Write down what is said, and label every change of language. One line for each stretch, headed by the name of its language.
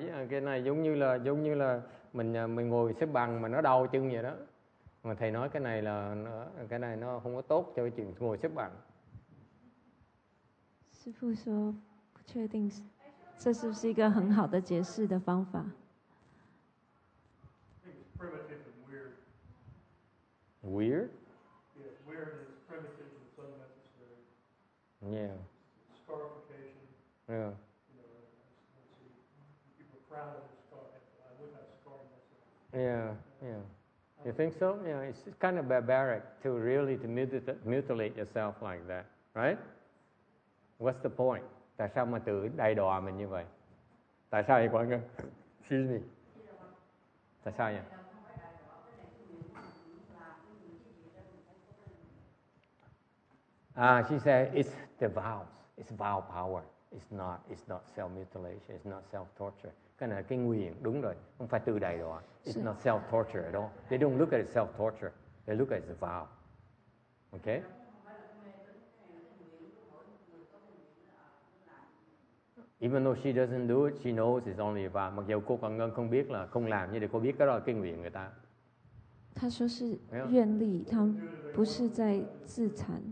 Vietnamese: Cái này giống như là mình ngồi xếp bằng mà nó đau chân vậy đó. Mà thầy nói cái này nó không có tốt cho cái chuyện ngồi xếp bằng.
Chinese: 师父说不确定这是不是一个很好的解释的方法。
English: I think it's primitive and weird. Weird? Yeah, it's weird and it's primitive and it's unnecessary. Yeah. It's scarification. Yeah. Let's see. People are proud of their scar. I would not scar myself. Yeah. You think so? Yeah, it's kind of barbaric to really mutilate yourself like that, right? What's the point?
Vietnamese: Tại sao mà tự đày đọa mình như vậy? Tại sao vậy mọi người?
English: Excuse me.
Vietnamese: Tại sao vậy?
English: She said it's the vows. It's vow power. It's not self-mutilation. It's not self-torture.
Vietnamese: Cái này là cái nguyện, đúng rồi. Không phải tự đày đọa.
English: It's not self-torture at all. They don't look at it self-torture. They look at it as a vow. Okay? Even though she doesn't do it, she knows it's only a vow.
Vietnamese: Mặc dù cô còn không biết là không làm, nhưng để cô biết cái đó là cái nguyện người ta.
Chinese: 他说是愿力，他不是在自残。